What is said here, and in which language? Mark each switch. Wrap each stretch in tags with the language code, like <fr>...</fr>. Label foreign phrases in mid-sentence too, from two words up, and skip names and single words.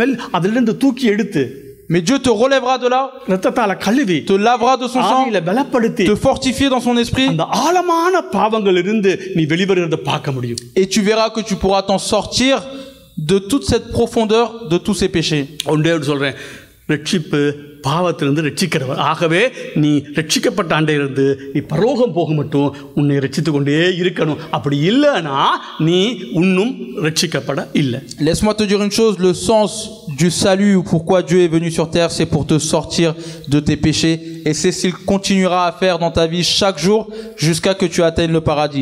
<fr>Mais Dieu te relèvera de là, te lavera de son sang, te fortifier dans son esprit, et tu verras que tu pourras t'en sortir de toute cette profondeur de tous ces péchés.</fr> <ta>பாவத்திலிருந்து ரட்சிக்கிறவர். ஆகவே நீ ரட்சிக்கப்பட்ட ஆண்டிலிருந்து நீ பரலோகம் போக மட்டும் உன்னை ரட்சித்துக் கொண்டே இருக்கணும். அப்படி இல்லைனா நீ இன்னும் ரட்சிக்கப்பட இல்லை.</ta> <fr>Laisse-moi te dire une chose, le sens du salut ou pourquoi Dieu est venu sur terre, c'est pour te sortir de tes péchés, et c'est ce qu'il continuera à faire dans ta vie chaque jour jusqu'à que tu atteignes le paradis.</fr>